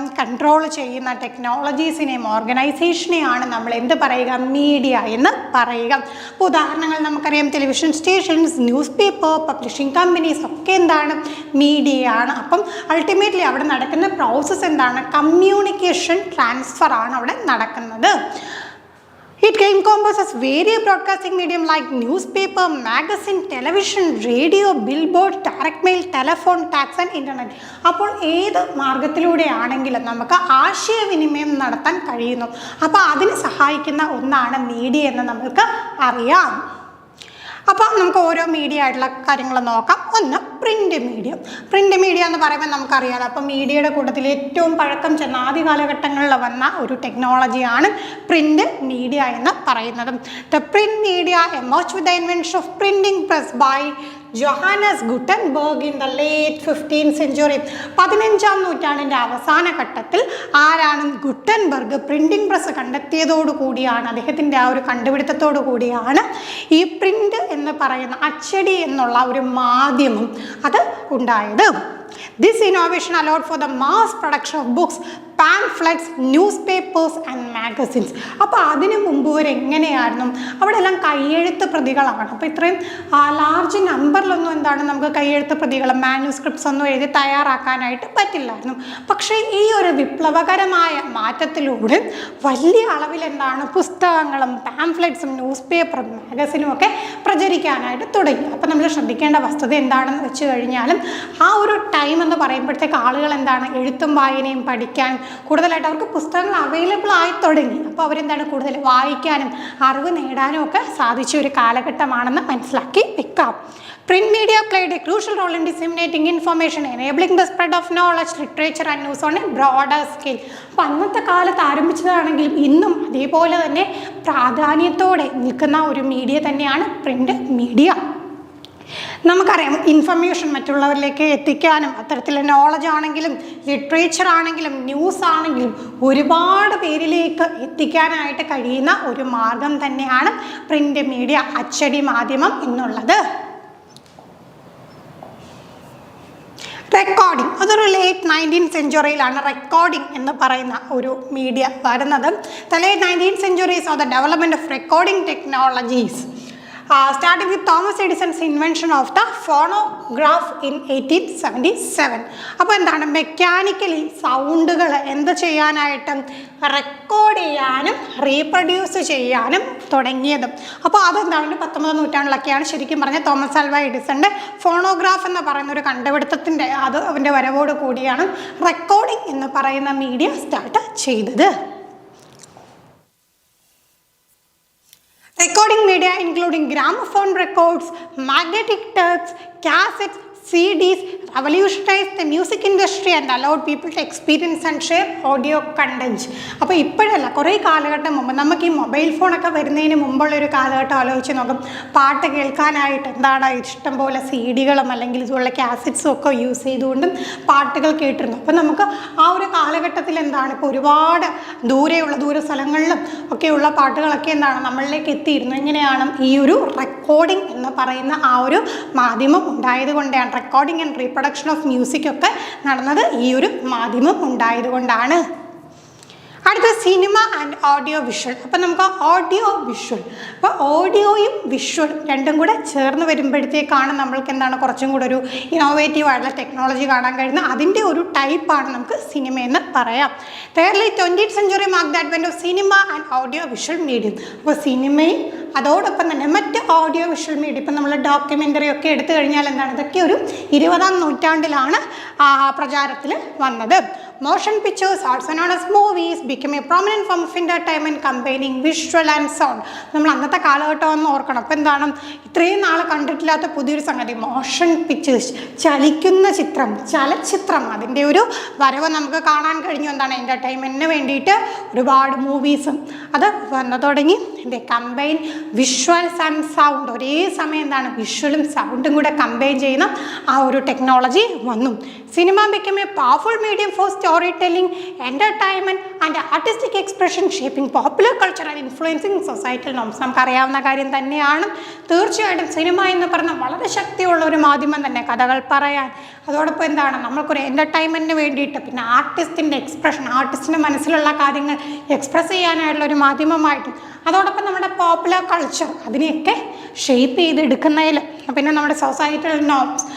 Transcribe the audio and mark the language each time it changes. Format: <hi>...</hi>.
<ml>Control ചെയ്യുന്ന ടെക്നോളജീസിനെയും ഓർഗനൈസേഷനെയാണ് നമ്മൾ എന്ത് പറയുക? മീഡിയ എന്ന് പറയുക. ഉദാഹരണങ്ങൾ നമുക്കറിയാം. Television stations, news paper, publishing companies ഒക്കെ എന്താണ്? മീഡിയയാണ്. അപ്പം അൾട്ടിമേറ്റ്ലി അവിടെ നടക്കുന്ന പ്രോസസ്സ് എന്താണ്? കമ്മ്യൂണിക്കേഷൻ ട്രാൻസ്ഫർ ആണ് അവിടെ നടക്കുന്നത്.</ml> <en>It encompasses various broadcasting medium like newspaper, magazine, television, radio, billboard, direct mail, telephone, fax and internet.</en> <ml>അപ്പോൾ ഏത് മാർഗത്തിലൂടെയാണെങ്കിലും നമുക്ക് ആശയവിനിമയം നടത്താൻ കഴിയുന്നു. അപ്പോൾ അതിന് സഹായിക്കുന്ന ഒന്നാണ് മീഡിയ എന്ന് നമുക്ക് അറിയാം. അപ്പോൾ നമുക്ക് ഓരോ മീഡിയ ആയിട്ടുള്ള കാര്യങ്ങൾ നോക്കാം. ഒന്ന് പ്രിൻ്റ് മീഡിയ എന്ന് പറയുമ്പോൾ നമുക്കറിയാം. അപ്പോൾ മീഡിയയുടെ കൂട്ടത്തിൽ ഏറ്റവും പഴക്കം ചെന്ന ആദ്യ കാലഘട്ടങ്ങളിൽ വന്ന ഒരു ടെക്നോളജിയാണ് പ്രിൻ്റ് മീഡിയ എന്ന് പറയുന്നത്.</ml> <en>The print media emerged with the invention of printing press by Johannes Gutenberg in the late 15th century.</en> <ml>15ാം നൂറ്റാണ്ടിൻ്റെ അവസാന ഘട്ടത്തിൽ ആരാണ്? ഗുട്ടൻബർഗ് പ്രിൻറ്റിംഗ് പ്രസ് കണ്ടെത്തിയതോടു കൂടിയാണ്, അദ്ദേഹത്തിൻ്റെ ആ ഒരു കണ്ടുപിടുത്തത്തോടു കൂടിയാണ് ഈ പ്രിൻ്റ് എന്ന് പറയുന്ന അച്ചടി എന്നുള്ള ഒരു മാധ്യമം അത് ഉണ്ടായത്.</ml> <en>This innovation allowed for the mass production of books, pamphlets, newspapers and magazines.</en> <ml>അപ്പോൾ അതിന് മുമ്പ് വരെ എങ്ങനെയായിരുന്നു? അവിടെ എല്ലാം കയ്യെഴുത്ത് പ്രതികളാണ്. അപ്പോൾ ഇത്രയും ലാർജ് നമ്പറിലൊന്നും എന്താണ് നമുക്ക് കയ്യെഴുത്ത് പ്രതികൾ, മാനുസ്ക്രിപ്റ്റ്സ് ഒന്നും എഴുതി തയ്യാറാക്കാനായിട്ട് പറ്റില്ലായിരുന്നു. പക്ഷേ ഈ ഒരു വിപ്ലവകരമായ മാറ്റത്തിലൂടെ വലിയ അളവിൽ എന്താണ് പുസ്തകങ്ങളും പാംഫ്ലെറ്റ്സും ന്യൂസ് പേപ്പറും മാഗസിനും ഒക്കെ പ്രചരിക്കാനായിട്ട് തുടങ്ങി. അപ്പോൾ നമ്മൾ ശ്രദ്ധിക്കേണ്ട വസ്തുത എന്താണെന്ന് വെച്ച് കഴിഞ്ഞാലും ആ ഒരു ടൈം എന്ന് പറയുമ്പോഴത്തേക്ക് ആളുകൾ എന്താണ് എഴുത്തും വായനയും പഠിക്കാൻ കൂടുതലായിട്ട് അവർക്ക് പുസ്തകങ്ങൾ അവൈലബിൾ ആയി തുടങ്ങി. അപ്പോൾ അവരെന്താണ് കൂടുതൽ വായിക്കാനും അറിവ് നേടാനും ഒക്കെ സാധിച്ച ഒരു കാലഘട്ടമാണെന്ന് മനസ്സിലാക്കി വെക്കാം.</ml> <en>Print media played a crucial role in disseminating information, enabling the spread of knowledge, literature and news on a broader scale.</en> <ml>അപ്പോൾ അന്നത്തെ കാലത്ത് ആരംഭിച്ചതാണെങ്കിലും ഇന്നും അതേപോലെ തന്നെ പ്രാധാന്യത്തോടെ നിൽക്കുന്ന ഒരു മീഡിയ തന്നെയാണ് പ്രിൻ്റ് മീഡിയ. നമുക്കറിയാം, ഇൻഫർമേഷൻ മറ്റുള്ളവരിലേക്ക് എത്തിക്കാനും അത്തരത്തിലുള്ള നോളജ് ആണെങ്കിലും ലിറ്ററേച്ചർ ആണെങ്കിലും ന്യൂസ് ആണെങ്കിലും ഒരുപാട് പേരിലേക്ക് എത്തിക്കാനായിട്ട് കഴിയുന്ന ഒരു മാർഗം തന്നെയാണ് പ്രിൻ്റ് മീഡിയ, അച്ചടി മാധ്യമം എന്നുള്ളത്. റെക്കോർഡിംഗ്, അതൊരു</ml> <en>late 19th century</en> <ml>റെക്കോർഡിംഗ് എന്ന് പറയുന്ന ഒരു മീഡിയ വരുന്നത്.</ml> <en>The late 19th century saw the development of recording technologies. Starting with Thomas Edison's invention of the phonograph in 1877.</en> <ml>അപ്പോൾ എന്താണ്? മെക്കാനിക്കലി സൗണ്ടുകൾ എന്ത് ചെയ്യാനായിട്ട്? റെക്കോർഡ് ചെയ്യാനും റീപ്രൊഡ്യൂസ് ചെയ്യാനും തുടങ്ങിയത്. അപ്പോൾ അതെന്താണ്? 19ാം നൂറ്റാണ്ടിലൊക്കെയാണ് ശരിക്കും പറഞ്ഞാൽ തോമസ് ആൽവ എഡിസന്റെ ഫോണോഗ്രാഫ് എന്ന് പറയുന്ന ഒരു കണ്ടുപിടുത്തത്തിൻ്റെ അവൻ്റെ വരവോട് കൂടിയാണ് റെക്കോർഡിംഗ് എന്ന് പറയുന്ന മീഡിയ സ്റ്റാർട്ട് ചെയ്തത്.</ml> <en>Recording media including gramophone records, magnetic tapes, cassettes, CDs revolutionized the music industry and allowed people to experience and share audio content.</en> <ml>അപ്പോൾ ഇപ്പോഴല്ല, കുറേ കാലഘട്ടം മുമ്പ്, നമുക്ക് ഈ മൊബൈൽ ഫോണൊക്കെ വരുന്നതിന് മുമ്പുള്ളൊരു കാലഘട്ടം ആലോചിച്ച് നോക്കും. പാട്ട് കേൾക്കാനായിട്ട് എന്താണ് ഇഷ്ടംപോലെ CD-കളും അല്ലെങ്കിൽ ഇതുപോലെ കാസറ്റ്സും ഒക്കെ യൂസ് ചെയ്തുകൊണ്ടും പാട്ടുകൾ കേട്ടിരുന്നു. അപ്പോൾ നമുക്ക് ആ ഒരു കാലഘട്ടത്തിൽ എന്താണ് ഇപ്പോൾ ഒരുപാട് ദൂര സ്ഥലങ്ങളിലും ഒക്കെയുള്ള പാട്ടുകളൊക്കെ എന്താണ് നമ്മളിലേക്ക് എത്തിയിരുന്നു. എങ്ങനെയാണ്? ഈ ഒരു റെക്കോർഡിംഗ് എന്ന് പറയുന്ന ആ ഒരു മാധ്യമം ഉണ്ടായത് കൊണ്ടാണ്.</ml> <en>recording and reproduction of music</en> <ml>ഒക്കെ നടന്നത് ഈ ഒരു മാധ്യമം ഉണ്ടായതുകൊണ്ടാണ്. അടുത്ത</ml> <en>Cinema and audio visual.</en> <ml>അപ്പം നമുക്ക് ഓഡിയോ വിഷ്വൽ, അപ്പോൾ ഓഡിയോയും വിഷ്വലും രണ്ടും കൂടെ ചേർന്ന് വരുമ്പോഴത്തേക്കാണ് നമ്മൾക്ക് എന്താണ് കുറച്ചും കൂടെ ഒരു ഇന്നോവേറ്റീവ് ആയിട്ടുള്ള ടെക്നോളജി കാണാൻ കഴിയുന്നത്. അതിൻ്റെ ഒരു ടൈപ്പാണ് നമുക്ക് സിനിമയെന്ന് പറയാം.</ml> <en>The early 20th century mark the advent of cinema and audio visual medium.</en> <ml>അപ്പോൾ സിനിമയും അതോടൊപ്പം തന്നെ മറ്റ് ഓഡിയോ വിഷ്വൽ മീഡിയ, ഇപ്പം നമ്മൾ ഡോക്യുമെൻ്ററി ഒക്കെ എടുത്തു കഴിഞ്ഞാൽ എന്താണ്, ഇതൊക്കെ ഒരു 20ാം നൂറ്റാണ്ടിലാണ് പ്രചാരത്തിൽ വന്നത്.</ml> <en>Motion pictures, also known as movies, became a prominent form of entertainment combining visual and sound.</en> <ml>നമ്മൾ അന്നത്തെ കാലഘട്ടം ഒന്ന് ഓർക്കണം. അപ്പോൾ എന്താണ് ഇത്രയും നാൾ കണ്ടിട്ടില്ലാത്ത പുതിയൊരു സംഗതി മോഷൻ പിക്ചേഴ്സ്, ചലിക്കുന്ന ചിത്രം, ചലച്ചിത്രം, അതിൻ്റെ ഒരു വരവ് നമുക്ക് കാണാൻ കഴിഞ്ഞു. എന്താണ് എൻ്റർടൈൻമെൻറ്റിന് വേണ്ടിയിട്ട് ഒരുപാട് മൂവീസും അത് വന്നു തുടങ്ങി. എൻ്റെ</ml> <en>combine visuals and sound,</en> <ml>ഒരേ സമയം എന്താണ് വിഷ്വലും സൗണ്ടും കൂടെ കമ്പൈൻ ചെയ്യുന്ന ആ ഒരു ടെക്നോളജി വന്നു.</ml> <en>Cinema became a powerful medium for storytelling, entertainment and artistic expression, shaping popular culture and influencing societal norms.</en> <ml>നമുക്കറിയാവുന്ന കാര്യം തന്നെയാണ്. തീർച്ചയായിട്ടും സിനിമ എന്ന് പറഞ്ഞാൽ വളരെ ശക്തിയുള്ള ഒരു മാധ്യമം തന്നെ, കഥകൾ പറയാൻ, അതോടൊപ്പം എന്താണ് നമ്മൾക്കൊരു എൻ്റർടൈൻമെൻറ്റിന് വേണ്ടിയിട്ട്, പിന്നെ ആർട്ടിസ്റ്റിൻ്റെ എക്സ്പ്രഷൻ, ആർട്ടിസ്റ്റിൻ്റെ മനസ്സിലുള്ള കാര്യങ്ങൾ എക്സ്പ്രസ് ചെയ്യാനായിട്ടുള്ള ഒരു മാധ്യമമായിട്ടും, അതോടൊപ്പം നമ്മുടെ പോപ്പുലർ കൾച്ചർ അതിനെയൊക്കെ ഷേപ്പ് ചെയ്തെടുക്കുന്നതിൽ, പിന്നെ നമ്മുടെ സൊസൈറ്റൽ നോംസ്.</ml>